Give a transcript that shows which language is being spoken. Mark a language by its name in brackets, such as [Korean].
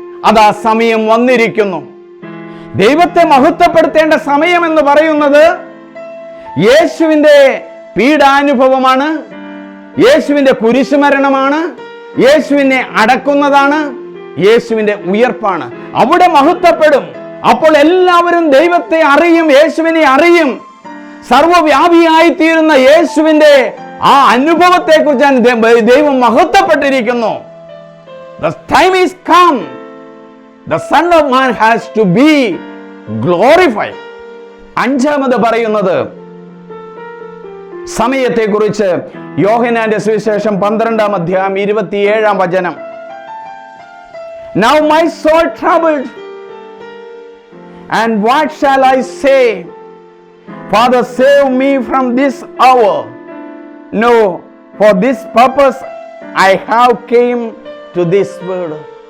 [Malayalam] അതാ സമയം വന്നിരിക്കുന്നു. ദൈവത്തെ മഹത്വപ്പെടുത്തേണ്ട സമയം എന്ന് പറയുന്നത് യേശുവിന്റെ പീഡാനുഭവമാണ്, യേശുവിന്റെ കുരിശുമരണമാണ്, യേശുവിനെ അടക്കുന്നതാണ്, യേശുവിന്റെ ഉയർപ്പാണ്. അവിടെ മഹത്വപ്പെടും. അപ്പോൾ എല്ലാവരും ദൈവത്തെ അറിയും, യേശുവിനെ അറിയും. സർവ്വവ്യാപിയായി തീരുന്ന യേശുവിന്റെ ആ അനുഭവത്തെ കുറിച്ചാണ് ദൈവം മഹത്വപ്പെട്ടിരിക്കുന്നു. [English] The time is come. The Son of Man has to be glorified. [Malayalam] അഞ്ചാമത് പറയുന്നത് സമയത്തെക്കുറിച്ച് യോഹന്നാന്റെ സുവിശേഷം 12-ാം അധ്യായം 27-ാം വചനം. [English] Now my soul troubled, and what shall I say? Father, save me from this hour. No, for this purpose I have came to this world.